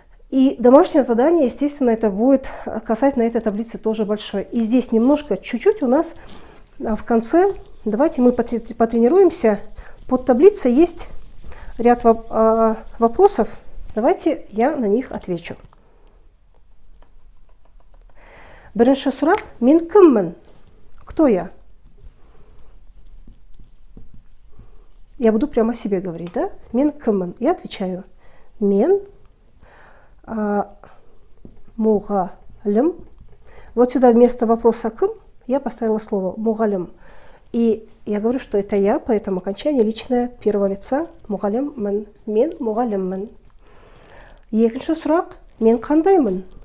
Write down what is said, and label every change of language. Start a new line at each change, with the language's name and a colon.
Russian: И домашнее задание, естественно, это будет касательно этой таблицы тоже большое. И здесь немножко, чуть-чуть у нас в конце, давайте мы потренируемся. Под таблицей есть ряд вопросов. Давайте я на них отвечу.
Kazakh: Бірінші сұрақ, мен кіммін?
Russian: Кто я? Я буду прямо о себе говорить, да?
Kazakh: Мен кіммін?
Russian: Я отвечаю.
Kazakh: Мен муғалім.
Russian: Вот сюда вместо вопроса кім я поставила слово муғалім. И я говорю, что это я, поэтому окончание личное первого лица.
Kazakh: Муғаліммін. Мен муғаліммін. Екінші сұрақ, мен қандаймын?